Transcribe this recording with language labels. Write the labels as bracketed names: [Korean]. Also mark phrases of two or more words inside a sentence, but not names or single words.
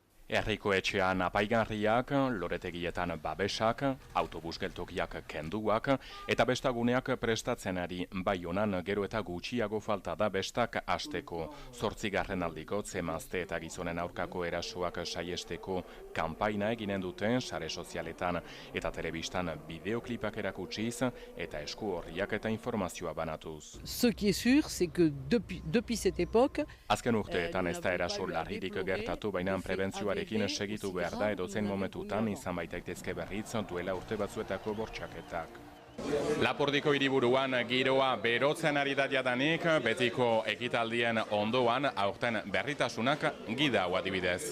[Basque] Herriko etxean apaigarriak, loretegietan babesak, autobus geltokiak kenduak, eta bestaguneak prestatzen ari Baionan gero eta gutxiago falta da bestak hasteko. 8. aldiko zemazte eta gizonen aurkako erasoak saiesteko kanpaina eginen duten sare sozialetan eta telebistan bideoklipak erakutsiz eta esku horriak eta informazioa banatuz. [French] Ce qui est sûr, c'est que depuis cette époque, [Basque] azken urteetan ez da eraso larririk gertatu, baina prebentzioarekin segitu behar da edozein momentutan izan baitaitezke berriz duela urte batzuetako bortxaketak. Lapurdiko hiriburuan giroa berotzen ari da jadanik, betiko ekitaldien ondoan aurten berritasunak gida hau adibidez.